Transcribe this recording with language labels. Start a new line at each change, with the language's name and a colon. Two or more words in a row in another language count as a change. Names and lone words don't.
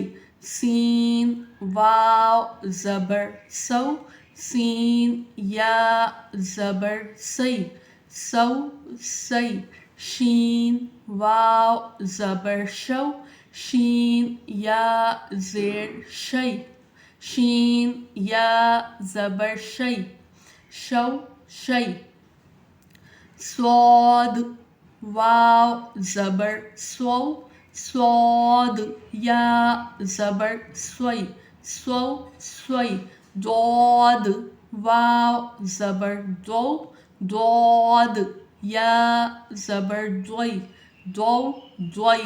Urdu: سین، واو زبر سو، سین، یا زبر سئی، سو سئی۔ شین، واو زبر شو، شین، یا زیر شئی، شین، یا زبر شئی، شو شئی۔ صاد، واو زبر سو، صاد، یا زبر سوئی، سو سوئی۔ ضاد، واو زبر دو، ضاد، یا زبر دوئی، دو دوئی۔